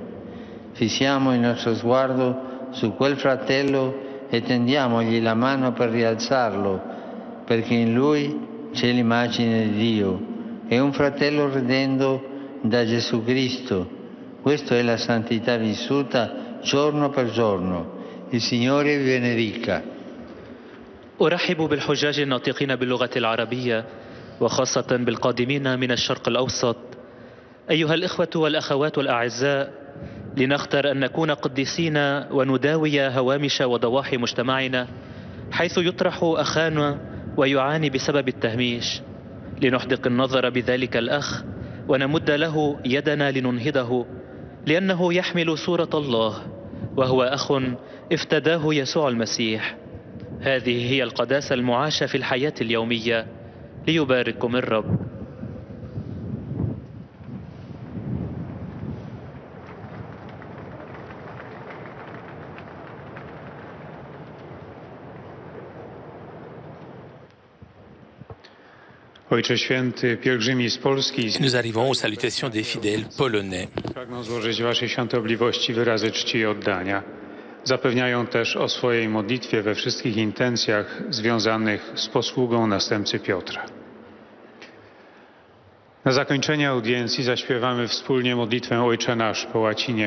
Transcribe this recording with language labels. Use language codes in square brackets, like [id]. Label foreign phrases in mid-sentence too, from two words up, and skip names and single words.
[it] Fissiamo il nostro sguardo su quel fratello e tendiamogli la mano per rialzarlo, perché in lui c'è l'immagine di Dio. È un fratello redento da Gesù Cristo. Questa è la santità vissuta giorno per giorno. Il Signore vi benedica. [ar] أرحب بالحجاج الناطقين باللغة العربية وخاصة بالقادمين من الشرق الأوسط. أيها الإخوة والأخوات الأعزاء، لنختر أن نكون قديسين ونداوي هوامش وضواحي مجتمعنا حيث يطرح أخانا ويعاني بسبب التهميش، لنحدق النظر بذلك الأخ ونمد له يدنا لننهضه، لأنه يحمل صورة الله وهو أخ افتداه يسوع المسيح. هذه هي القداسة المعاشة في الحياة اليومية. ليبارككم الرب. [pl] Ojcze Święty, pielgrzymi z Polski. [fr] Nous arrivons aux salutations des fidèles polonais. [pl] Pragną złożyć Waszej świątobliwości wyrazy czci i oddania. Zapewniają też o swojej modlitwie we wszystkich intencjach związanych z posługą następcy Piotra. Na zakończenie audiencji zaśpiewamy wspólnie modlitwę Ojcze Nasz po łacinie.